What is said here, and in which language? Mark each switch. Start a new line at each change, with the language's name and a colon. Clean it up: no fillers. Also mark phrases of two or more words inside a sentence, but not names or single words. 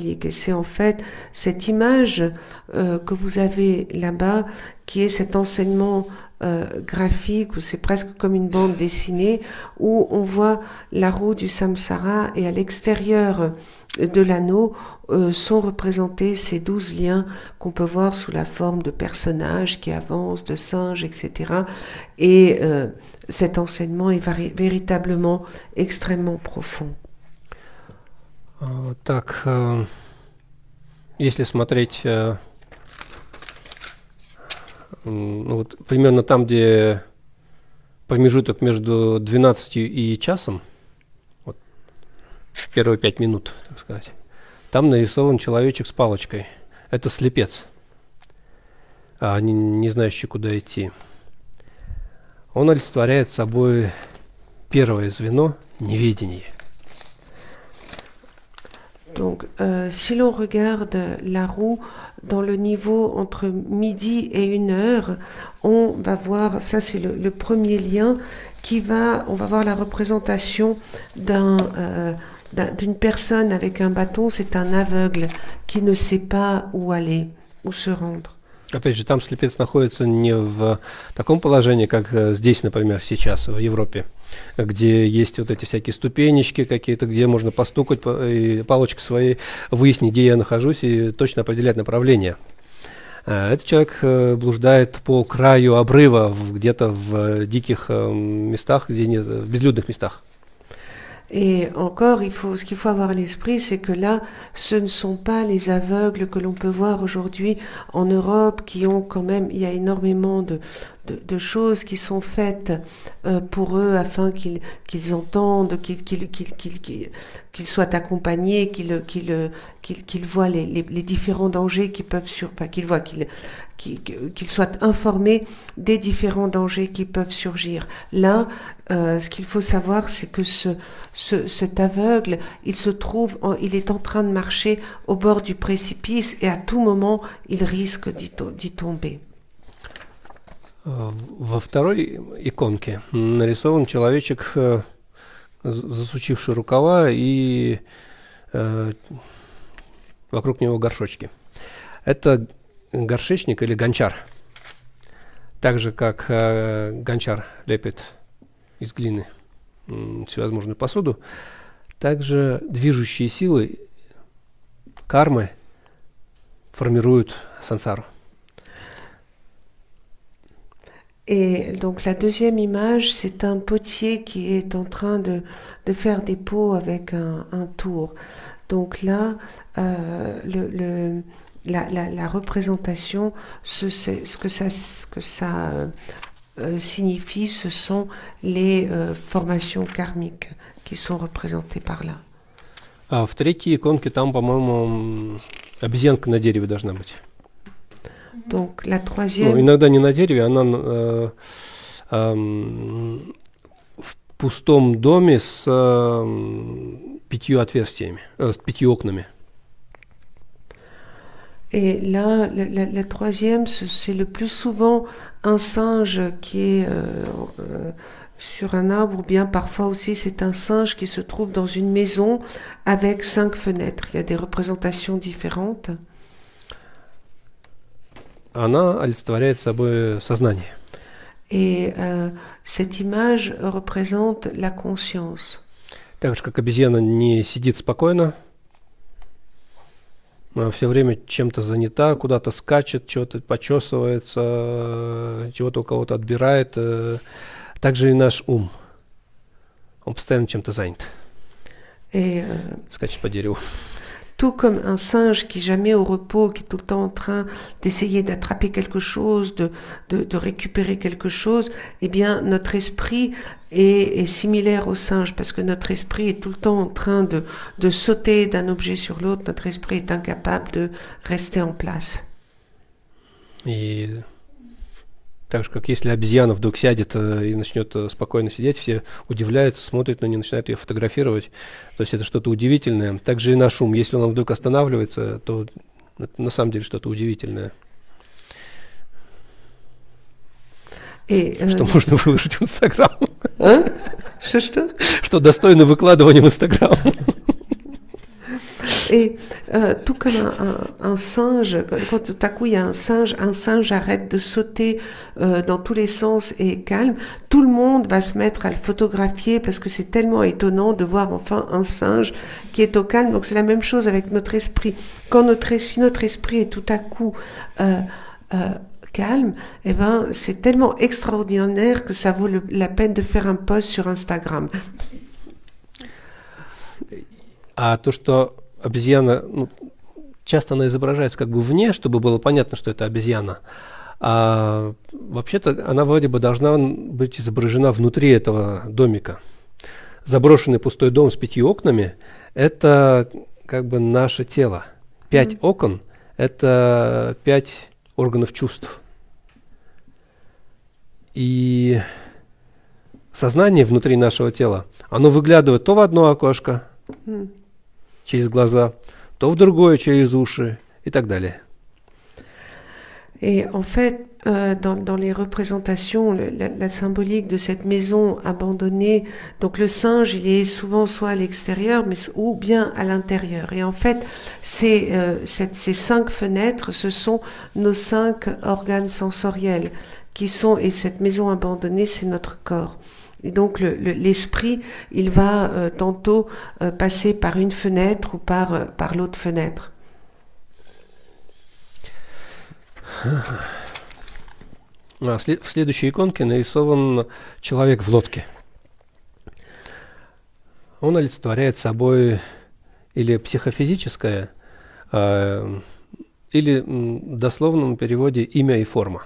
French: Et c'est en fait cette image que vous avez là-bas qui est cet enseignement graphique, où c'est presque comme une bande dessinée, où on voit la roue du samsara et à l'extérieur de l'anneau sont représentés ces 12 liens qu'on peut voir sous la forme de personnages qui avancent, de singes, etc. Et cet enseignement est véritablement extrêmement profond.
Russian: Так, если смотреть вот примерно там, где промежуток между 12 и часом, вот, первые 5 минут, так сказать, там нарисован человечек с палочкой. Это слепец, не знающий, куда идти. Он олицетворяет собой первое звено неведения.
French: Donc, si l'on regarde la roue dans le niveau entre midi et 1 heure, on va voir, ça c'est le premier lien, on va voir la représentation d'une personne avec un bâton, c'est un aveugle qui ne sait pas où aller, où se rendre.
Russian: Опять же, там слепец находится не в таком положении, как здесь, например, сейчас, в Европе, где есть вот эти всякие ступенечки какие-то, где можно постукать и палочкой своей выяснить, где я нахожусь, и точно определять направление. Этот человек блуждает по краю обрыва, где-то в диких местах, в безлюдных местах.
French: Et encore, ce qu'il faut avoir à l'esprit, c'est que là, ce ne sont pas les aveugles que l'on peut voir aujourd'hui en Europe, qui ont quand même, il y a énormément de choses qui sont faites pour eux afin qu'ils entendent, qu'ils soient accompagnés, qu'ils voient les différents dangers qui peuvent qu'ils soient informés des différents dangers qui peuvent surgir. Là, ce qu'il faut savoir, c'est que cet aveugle, il est en train de marcher au bord du précipice et à tout moment, il risque d'y tomber.
Russian: Во второй иконке нарисован человечек, засучивший рукава, и вокруг него горшочки. Это горшечник или гончар. Так же, как гончар лепит из глины всевозможную посуду, также движущие силы кармы формируют сансару.
French: Et donc la deuxième image, c'est un potier qui est en train de faire des pots avec un tour. Donc là, la représentation, ce que ça signifie, ce sont les formations karmiques qui sont représentées par là.
Russian: А в третьей иконке там, по-моему, обезьянка на дереве должна быть.
French: Donc la troisième.
Russian: Иногда не на дереве, она в пустом доме с 5 отверстиями, с 5 окнами.
French: Et là, la troisième, c'est le plus souvent un singe qui est sur un arbre, ou bien parfois aussi c'est un singe qui se trouve dans une maison avec 5 fenêtres. Il y a des représentations différentes.
Russian: Она олицетворяет собой сознание.
French: Et cette image représente la conscience.
Russian: Так же, как обезьяна не сидит спокойно, все время чем-то занята, куда-то скачет, чего-то почесывается, чего-то у кого-то отбирает. Также и наш ум. Он постоянно чем-то занят. Скачет по дереву.
French: tout comme un singe qui est jamais au repos, qui est tout le temps en train d'essayer d'attraper quelque chose, de récupérer quelque chose, eh bien notre esprit est similaire au singe, parce que notre esprit est tout le temps en train de sauter d'un objet sur l'autre, notre esprit est incapable de rester en place.
Russian: И так же, как если обезьяна вдруг сядет и начнет спокойно сидеть, все удивляются, смотрят на нее, начинают ее фотографировать. То есть это что-то удивительное. Также и наш ум, если он вдруг останавливается, то это на самом деле что-то удивительное. Что можно выложить в Инстаграм. Что достойно выкладывания в Инстаграм.
French: Et tout comme un singe, quand tout à coup il y a un singe arrête de sauter dans tous les sens et est calme, tout le monde va se mettre à le photographier parce que c'est tellement étonnant de voir enfin un singe qui est au calme. Donc c'est la même chose avec notre esprit. Si notre esprit est tout à coup calme, eh ben c'est tellement extraordinaire que ça vaut la peine de faire un post sur Instagram.
Russian: А то, что обезьяна, часто она изображается как бы вне, чтобы было понятно, что это обезьяна. А вообще-то она вроде бы должна быть изображена внутри этого домика. Заброшенный пустой дом с 5 окнами – это как бы наше тело. 5 окон – это 5 органов чувств. И сознание внутри нашего тела, оно выглядывает то в одно окошко, через глаза, то в другое через уши и так далее.
French: Et en fait, dans les représentations, la symbolique de cette maison abandonnée, donc le singe, il est souvent soit à l'extérieur, ou bien à l'intérieur. Et en fait, ces 5 fenêtres, ce sont nos 5 organes sensoriels et cette maison abandonnée, c'est notre corps. Et donc l'esprit, il va tantôt passer par une fenêtre ou par l'autre fenêtre.
Russian: В следующей иконке нарисован человек в лодке. Он олицетворяет собой или психофизическое, или в дословном переводе имя и форма.